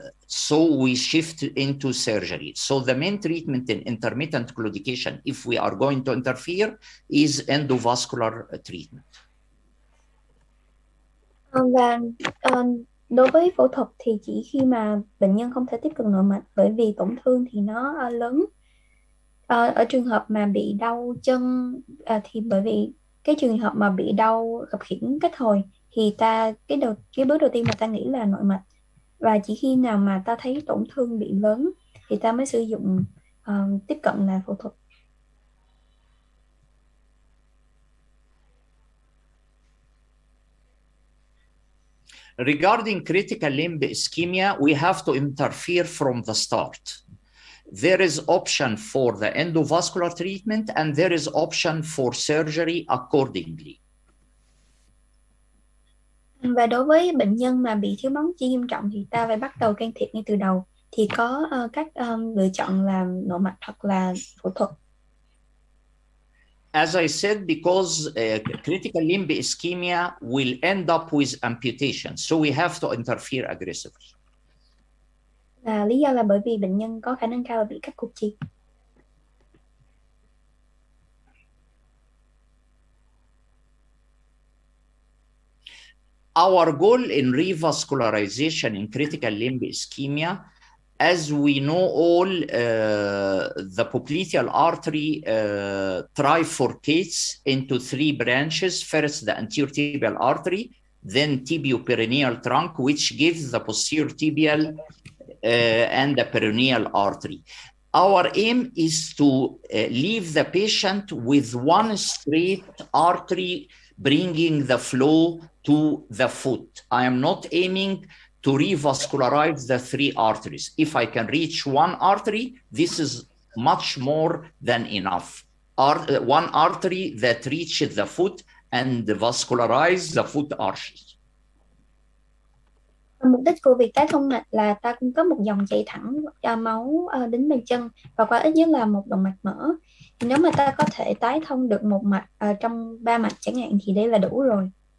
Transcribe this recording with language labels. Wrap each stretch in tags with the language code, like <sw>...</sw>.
<en>So we shift into surgery. So the main treatment in intermittent claudication, if we are going to interfere, is endovascular treatment.</en> <vi>Và đối với phẫu thuật thì chỉ khi mà bệnh nhân không thể tiếp cận nội mạch bởi vì tổn thương thì nó lớn. Ở trường hợp mà bị đau chân thì bởi vì cái trường hợp mà bị đau gập khiển kết hồi thì cái bước đầu tiên mà ta nghĩ là nội mạch, và chỉ khi nào mà ta thấy tổn thương bị lớn thì ta mới sử dụng tiếp cận là phẫu thuật.</vi> <en>Regarding critical limb ischemia, we have to interfere from the start. There is option for the endovascular treatment and there is option for surgery accordingly.</en> <vi>Và đối với bệnh nhân mà bị thiếu máu chi nghiêm trọng thì ta phải bắt đầu can thiệp ngay từ đầu. Thì có các lựa chọn là nội mạch hoặc là phẫu thuật.</vi> <en>As I said, because critical limb ischemia will end up with amputation, so we have to interfere aggressively.</en> <vi>Lý do là bởi vì bệnh nhân có khả năng cao là bị cắt cụt chi.</vi> <en>Our goal in revascularization in critical limb ischemia, as we know all, the popliteal artery trifurcates into three branches. First, the anterior tibial artery, then tibio-peroneal trunk, which gives the posterior tibial and the peroneal artery. Our aim is to leave the patient with one straight artery bringing the flow to the foot. I am not aiming to revascularize the three arteries. If I can reach one artery, this is much more than enough. One artery that reaches the foot and vascularize the foot arches.</en> <vi>Mục đích của việc tái thông mạch là ta cung cấp một dòng chảy thẳng máu đến bàn chân và qua ít nhất là một động mạch mở. Thì nếu mà ta có thể tái thông được một mạch trong 3 mạch chẳng hạn thì đây là đủ rồi.</vi>